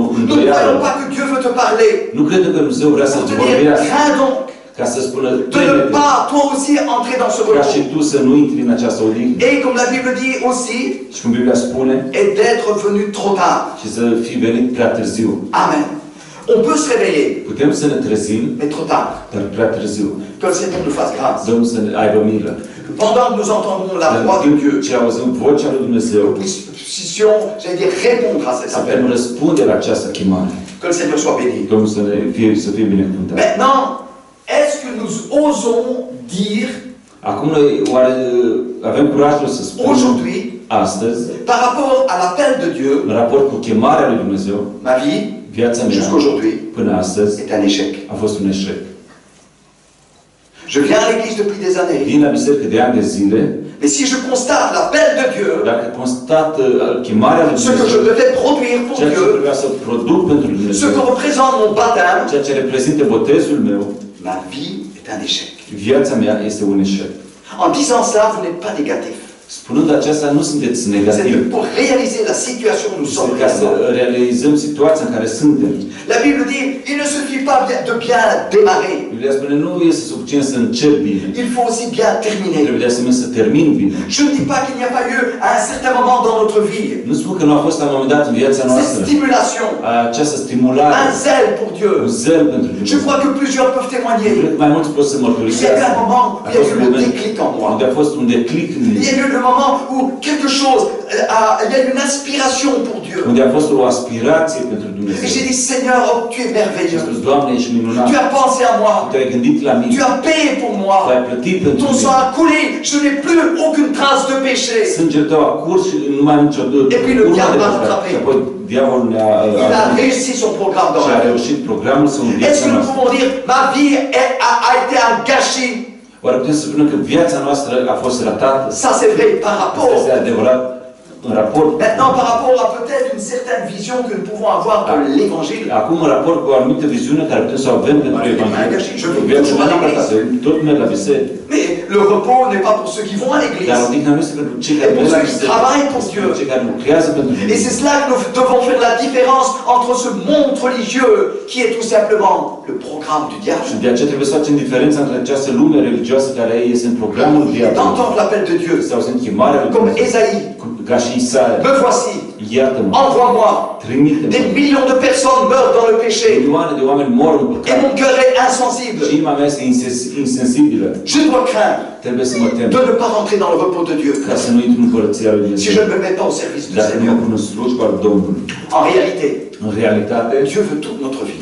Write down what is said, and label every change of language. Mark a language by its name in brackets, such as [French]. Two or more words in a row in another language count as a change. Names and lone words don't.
[French] Nous ne [Romanian] îndoială. [French] croyons pas que Dieu veut te parler. [Romanian] Nu credem că Dumnezeu vrea [French] Pour [Romanian] să-ți [French] te dire, [Romanian] vorbească, [French] crains donc [Romanian] ca să spună, [French] de ne [Romanian] crede-te, [French] pas toi aussi entrer dans ce [Romanian] ca și [French] repos. [Romanian] tu să nu intri în această odihnă. [French] Et comme la Bible dit aussi, [Romanian] Și cum Biblia spune, [French] et d'être venu trop tard. [Romanian] și să fi venit prea târziu. [French] Amen. On peut se réveiller, [Romanian] Putem să ne trezim, [French] mais trop tard. [Romanian] dar prea târziu. [French] Que le Seigneur nous fasse grâce. [Romanian] Domnul să ne aibă milă. [French] Pendant que nous entendons la [Romanian] În [French] voix de [Romanian] timp [French] Dieu, [Romanian] ce auzim vocea lui Dumnezeu, [French] nous puissions, j'allais dire, répondre à cet [Romanian] să putem [French] appel. [Romanian] răspunde la această chemare. [French] Que le Seigneur soit béni. [Romanian] Domnul să fie binecuvântat. [French] Maintenant, est-ce que nous osons dire [Romanian] Acum noi oare avem curajul să spunem [French] aujourd'hui, [Romanian] astăzi, [French] par rapport à l'appel de Dieu, [Romanian] în raport cu chemarea lui Dumnezeu, [French] ma vie, [Romanian] viața mea [French] jusqu'aujourd'hui, [Romanian] până astăzi [French] est un échec. [Romanian] a fost un eșec. [French] Je viens à l'église depuis des années. [Romanian] Vin la biserică de ani de zile, [French] Mais si je constate l'appel de Dieu, [Romanian] dacă constat chemarea lui [French] ce que je [Romanian] Dumnezeu, [French] devais produire pour [Romanian] ceea ce [French] Dieu, [Romanian] trebuia să produc pentru [French] ce [Romanian] Dumnezeu, [French] que représente mon baptême, [Romanian] ceea ce reprezintă botezul meu, [French] ma vie est un échec. [Romanian] viața mea este un eșec. [French] En disant ça, vous n'êtes pas négatif. [Romanian] Spunând aceasta, nu sunteți [French] C'est [Romanian] negativi. [French] pour réaliser la situation où nous sommes [Romanian] Este ca să [French] réellement. [Romanian] realizăm situația în care suntem. [French] La Bible dit, il ne suffit pas de bien démarrer. [Romanian] Biblia spune, nu este suficient să încep bine. [French] Il faut aussi bien terminer. [Romanian] Trebuie de asemenea să termin bine. [French] Je ne dis pas qu'il n'y a pas eu à un certain moment dans notre vie [Romanian] Nu spun că nu a fost la un moment dat în viața [French] cette [Romanian] noastră [French] stimulation, [Romanian] această stimulare, [French] un zèle pour Dieu. [Romanian] un zel pentru [French] Je [Romanian] Dumnezeu. [French] crois que plusieurs peuvent témoigner. [Romanian] Cred că mai mulți pot să [French] Il y a eu [Romanian] mărturisească. [French] un moment où [Romanian] A [French] il y a [Romanian] fost [French] eu [Romanian] un [French] le [Romanian] moment [French] déclic en moi. [Romanian] unde a fost un declic în [French] Il y [Romanian] mine. [French] a eu le moment où quelque chose, il y a eu une inspiration pour Dieu. [Romanian] Unde a fost o aspirație pentru [French] Et [Romanian] Dumnezeu. [French] j'ai dit, Seigneur, oh, tu es [Romanian] Și a [French] merveilleux. [Romanian] spus, Doamne, ești minunat. [French] Tu as pensé à moi. [Romanian] Tu ai gândit la mine. [French] Tu as payé pour [Romanian] Tu [French] moi. [Romanian] ai plătit pentru [French] Ton [Romanian] mine. [French] sang a coulé. Je n'ai plus aucune trace de péché. [Romanian] Sângele tău a curs și nu mai am nicio [French] Et puis le [Romanian] urmă [French] diable [Romanian] de [French] m'a [Romanian] păcat. [French] rattrapé. [Romanian] Și apoi diavolul ne-a [French] Il a réussi son programme dans [Romanian] și [French] ma [Romanian] a [French] vie. [Romanian] reușit programul său în [French] Est-ce [Romanian] viața [French] que nous [Romanian] noastră. [French] pouvons dire, ma vie a été un gâchis? [Romanian] Oare putem să spunem că viața noastră a fost ratată? [French] Ça c'est vrai par [Romanian] Asta [French] rapport. [Romanian] este adevărat în raport. [French] Maintenant, par rapport à peut-être une certaine vision que nous pouvons avoir de l'évangile. [Romanian] Acum, în raport cu o anumită viziune care putem să o avem pentru Evanghelie, viața mea n-am ratat, tot merg la biserică. [French] Mais le repos n'est pas pour ceux qui vont à [Romanian] Dar [French] l'église. [Romanian] odihna nu este pentru cei care [French] Et pour [Romanian] merg la [French] ceux qui [Romanian] biserică, [French] travaillent pour [Romanian] este [French] Dieu. [Romanian] pentru cei care lucrează pentru [French] Et [Romanian] Dumnezeu. [French] c'est cela que nous devons faire la différence entre ce monde religieux qui est tout simplement le programme du [Romanian] Și [French] diable. [Romanian] de aceea trebuie să facem diferența între această lume religioasă care este în programul diavolului. [French] D'entendre l'appel de Dieu, [Romanian] Sau sunt chemarea lui [French] comme [Romanian] Dumnezeu, [French] Ésaïe. [Romanian] ca și Isaia. [French] Me voici, [Romanian] Iată-mă, [French] envoie-moi. [Romanian] trimite-mă. [French] Des millions de personnes meurent dans le péché. [Romanian] Milioane de oameni mor în [French] Et [Romanian] păcat. [French] mon cœur est [Romanian] Și [French] insensible. [Romanian] inima mea este insensibilă. [French] Je dois craindre [Romanian] Trebuie să mă tem [French] de ne pas rentrer dans le repos de Dieu [Romanian] ca să nu intru în împărăția lui [French] si [Romanian] Dumnezeu. [French] je ne me mets pas au service du [Romanian] Dacă nu mă [French] Seigneur. [Romanian] pun în slujba lui Domnului. [French] En réalité, [Romanian] În realitate, [French] Dieu veut toute notre vie.